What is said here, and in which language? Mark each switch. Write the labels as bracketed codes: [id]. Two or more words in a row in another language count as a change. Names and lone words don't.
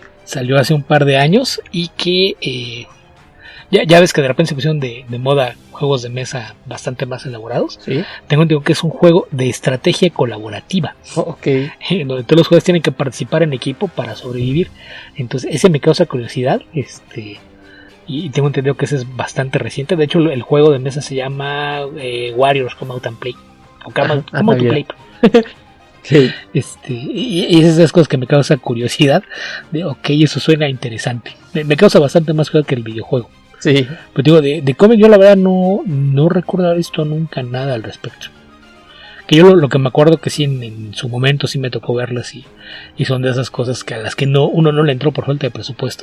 [es] Salió hace un par de años y que ya ves que de repente se pusieron de moda juegos de mesa bastante más elaborados. ¿Sí? Tengo entendido que es un juego de estrategia colaborativa. Okay. Donde todos los jugadores tienen que participar en equipo para sobrevivir. Entonces ese me causa curiosidad. Y tengo entendido que ese es bastante reciente. De hecho el juego de mesa se llama Warriors Come Out and Play. O Come Out to Play. Sí. Y esas cosas que me causa curiosidad de eso suena interesante, me causa bastante más curiosidad que el videojuego. Sí. Pero digo, de cómic yo la verdad no recuerdo haber visto nunca nada al respecto. Que yo lo que me acuerdo que sí en su momento sí me tocó verlas, y son de esas cosas que a las que uno no le entró por falta de presupuesto.